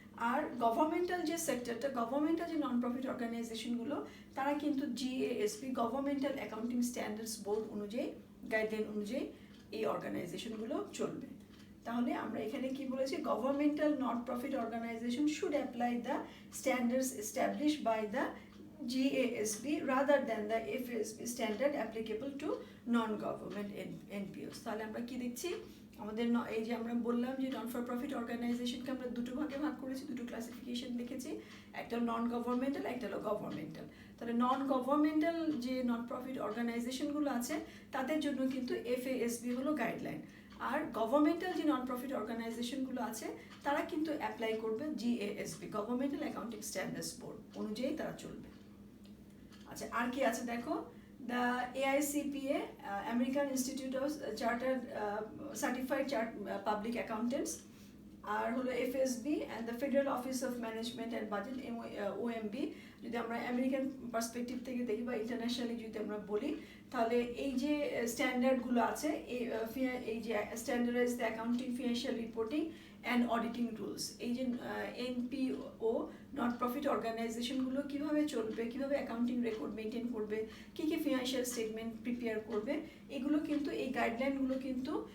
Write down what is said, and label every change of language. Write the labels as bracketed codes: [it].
[bn] আর governmental যে সেক্টরটা, governmental যে নন প্রফিট অর্গানাইজেশনগুলো, তারা কিন্তু জিএএসপি, গভর্নমেন্টাল অ্যাকাউন্টিং স্ট্যান্ডার্ডস বোর্ড অনুযায়ী, গাইডলাইন অনুযায়ী এই অর্গানাইজেশনগুলো চলবে। তাহলে আমরা এখানে কি বলেছি, [en] Governmental not profit organization should apply the standards established by the GASB rather than the FASB standard applicable to non-government NPOs. [bn] তাহলে আমরা কি দেখছি আমাদের এই যে আমরা বললাম যে নন ফর প্রফিট অর্গানাইজেশনকে আমরা দুটো ভাগে ভাগ করেছি, দুটো ক্লাসিফিকেশন দেখেছি, একটা নন গভর্নমেন্টাল, একটা হলো গভর্নমেন্টাল। তাহলে নন গভর্নমেন্টাল যে নন প্রফিট অর্গানাইজেশনগুলো আছে তাদের জন্য কিন্তু FASB হলো গাইডলাইন, আর গভর্নমেন্টাল যে নন প্রফিট অর্গানাইজেশনগুলো আছে তারা কিন্তু অ্যাপ্লাই করবে GASB, governmental accounting standards board অনুযায়ী তারা চলবে। আচ্ছা, আর কি আছে দেখো, [en] the AICPA, American Institute of Chartered Certified Public Accountants, আর হলো FSB and the Federal Office of Management and Budget, OMB। [bn] যদি আমরা আমেরিকান পার্সপেক্টিভ থেকে দেখি বা ইন্টারন্যাশনালি যদি আমরা বলি, তাহলে এই যে স্ট্যান্ডার্ডগুলো আছে, এই যে [en] standardize the accounting financial reporting and auditing rules, [bn] এই যে NPO নট প্রফিট অর্গানাইজেশনগুলো কীভাবে চলবে, কীভাবে অ্যাকাউন্টিং রেকর্ড মেনটেন করবে, কী কী ফিনান্সিয়াল স্টেটমেন্ট প্রিপেয়ার করবে, এগুলো কিন্তু এই গাইডলাইনগুলো কিন্তু